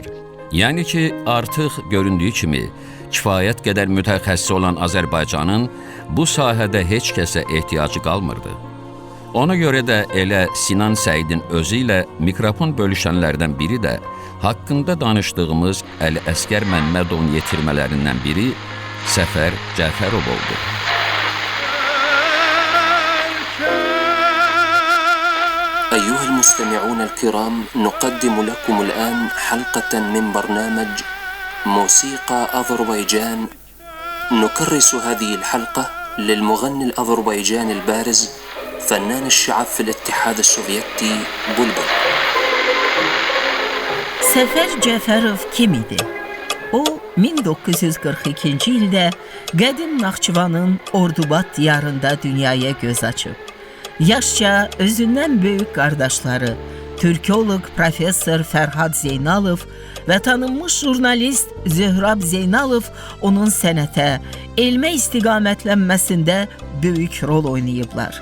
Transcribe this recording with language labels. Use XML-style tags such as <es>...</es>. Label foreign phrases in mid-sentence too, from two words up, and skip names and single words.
<az>Yəni ki, artıq göründüyü kimi, kifayət qədər mütəxəssis olan Azərbaycanın bu sahədə heç kəsə ehtiyacı qalmırdı. Ona görə də elə Sinan Səidin özü ilə mikrofon bölüşənlərdən biri də haqqında danışdığımız Əli Əsgər Məmmədovun yetirmələrindən biri Səfər Cəfərov oldu.</az> <ar>أيها المستمعون الكرام، نقدم لكم الآن حلقة من برنامج موسيقى أذربيجان. نكرس هذه الحلقة للمغني الأذربيجاني البارز فنان الشعب في الاتحاد السوفيتي بلبل.</ar> <az>Səfər Cəfərov kim idi? O, 1942-ci ildə qədim Naxçıvanın Ordubad diyarında dünyaya göz açıb. Yaşca özündən böyük qardaşları, türkoloq professor Fərhad Zeynalov və tanınmış jurnalist Zöhrab Zeynalov onun sənətə, elmə istiqamətlənməsində böyük rol oynayıblar.</az>